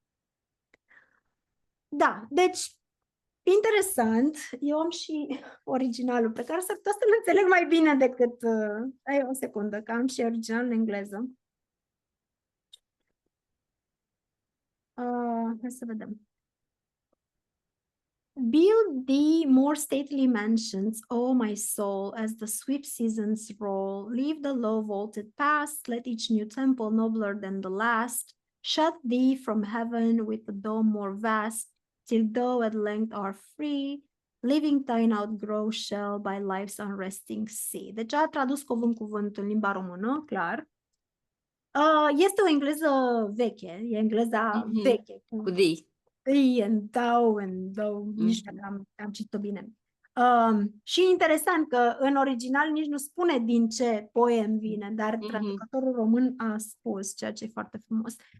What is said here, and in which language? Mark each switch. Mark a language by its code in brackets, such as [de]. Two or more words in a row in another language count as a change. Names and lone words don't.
[ro] Da, deci, interesant. Eu am și originalul pe care s-ar putea să-l înțeleg mai bine decât... Hai o secundă, că am și originalul în engleză. Hai să vedem. [en] Build thee more stately mansions, O my soul, as the swift seasons roll. Leave the low vaulted past, let each new temple nobler than the last. Shut thee from heaven with a dome more vast, till thou at length art free, leaving thine outgrow shell by life's unresting sea. [ro] Deci a tradus cuvânt în limba română, clar. Este o engleză veche, e engleza veche. Cu thee. Nici am citit-o bine. Și interesant că în original nici nu spune din ce poem vine, dar traducătorul român a spus, ceea ce e foarte frumos.